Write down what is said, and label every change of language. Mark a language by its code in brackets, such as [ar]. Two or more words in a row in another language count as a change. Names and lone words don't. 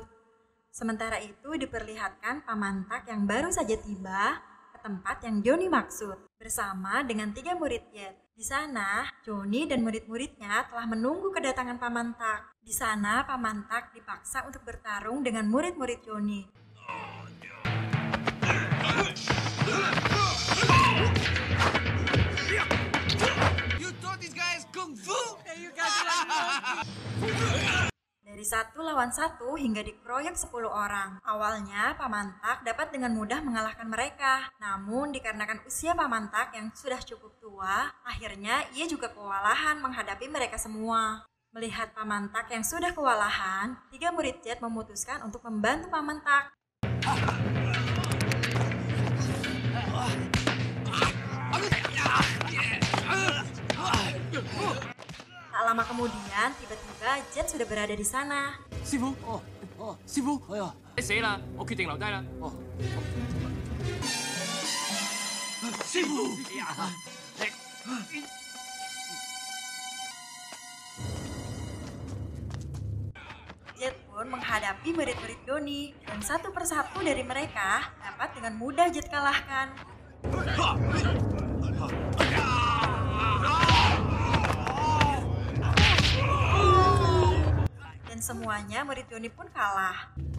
[id] Sementara itu diperlihatkan Paman Tak yang baru saja tiba ke tempat yang Johnny maksud bersama dengan 3 murid Jet. Di sana, Johnny dan murid-muridnya telah menunggu kedatangan Paman Tak. Di sana, Paman Tak dipaksa untuk bertarung dengan murid-murid Johnny. [en] You thought this guy is kung fu? [id] Dari 1 lawan 1 hingga dikeroyok 10 orang. Awalnya Paman Tak dapat dengan mudah mengalahkan mereka. Namun dikarenakan usia Paman Tak yang sudah cukup tua, akhirnya ia juga kewalahan menghadapi mereka semua. Melihat Paman Tak yang sudah kewalahan, 3 murid Jet memutuskan untuk membantu Paman Tak. Tak lama kemudian, tiba-tiba Jet sudah berada di sana. [yue] 師傅，師傅，你死啦！我決定留低啦。師傅， [id] Jet pun menghadapi murid-murid Johnny dan satu persatu dari mereka dapat dengan mudah Jet kalahkan. Dan semuanya murid Johnny pun kalah.